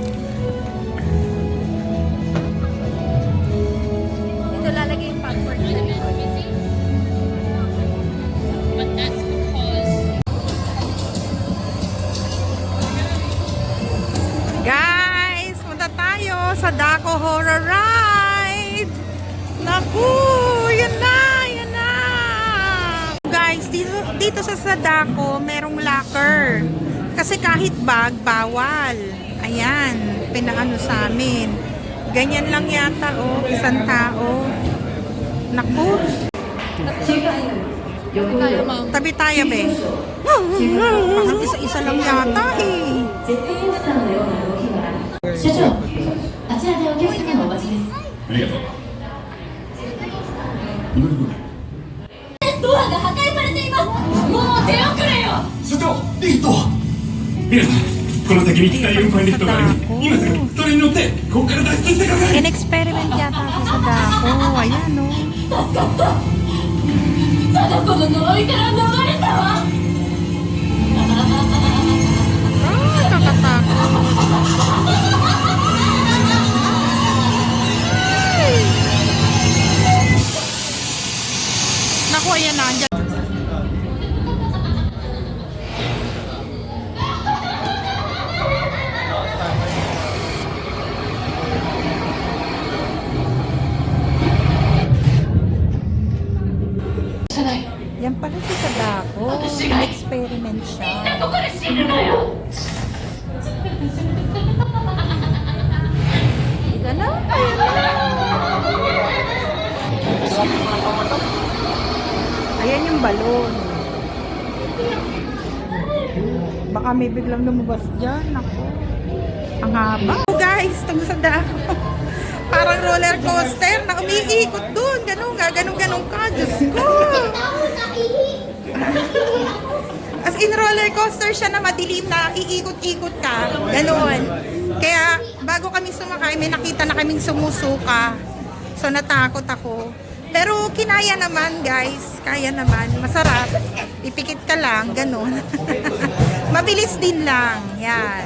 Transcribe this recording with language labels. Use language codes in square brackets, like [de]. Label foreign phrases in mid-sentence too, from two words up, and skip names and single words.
[tl] Dito lalagay yung popcorn. [en] But that's because... [tl] Guys, punta tayo sa Daco Horror Ride. Naku, yan na, yan na. Guys, dito sa Sadako, merong locker. Kasi kahit bag, bawal. Ayan, pinaano sa amin. Ganyan lang yata, oh, isang tao. Naku. Tabi tayo, be. Parang isa-isa lang yata, eh. [ja] 社長、あちらでお客様お待ちです。ありがとう。ドアが破壊されています。もう出遅れよ。所長、リフトを皆さん、この先に機械運搬リフトがあります。今すぐそれに乗ってここから脱出してください。 [tl] In-experiment yata ako sa dako. Ayan, no? [ja] 助かった。貞子の呪いから逃れたわ。 [tl] Ah, kakatakot. Naku, ayan na. Andyan. Yan pala si Sadako. In-experiment siya. [ja] ここで死ぬのよ。 [tl] Ika na, ayan na. Ayan yung balon. Baka may biglang lumabas dyan. Ako. Ang haba. Oh guys, itong Sadako. Parang [en] roller coaster [tl] na umiikot dun. Ganun ka, ganun ka. Diyos ko. [en] As in roller coaster [tl] siya na madilim na iikot-ikot ka. Ganun. Kaya bago kami sumakay, may nakita na kaming sumusuka. So natakot ako. Pero kinaya naman guys. Kaya naman. Masarap. Ipikit ka lang. Ganun. Mabilis din lang. Yan.